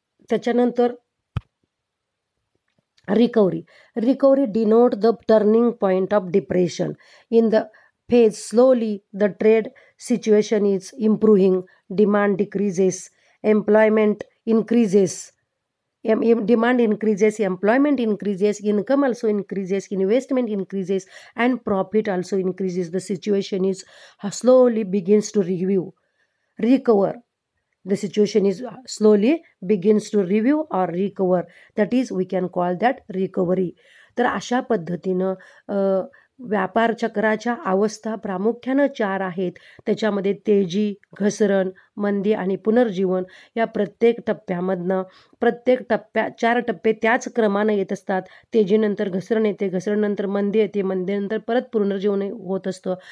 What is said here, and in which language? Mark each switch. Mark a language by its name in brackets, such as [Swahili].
[Marathi] त्याच्यानंतर [English] Recovery denote the turning point of depression. In the phase slowly the trade situation is improving, demand decreases, employment increases, employment increases, income also increases, investment increases and profit also increases. The situation is slowly begins to recover. The situation is slowly begins to review or recover. That is, we can call that recovery. [Marathi] तर अशा पद्धतीनं व्यापार चक्राच्या अवस्था प्रामुख्यानं 4 आहेत. त्याच्यामध्ये तेजी, घसरण, मंदी आणि पुनर्जीवन या प्रत्येक टप्प्यामधनं प्रत्येक 4 टप्पे त्याच क्रमानं येत असतात. तेजीनंतर घसरण येते, घसरणीनंतर मंदी येते, मंदीनंतर परत पुनर्जीवन होत असतं.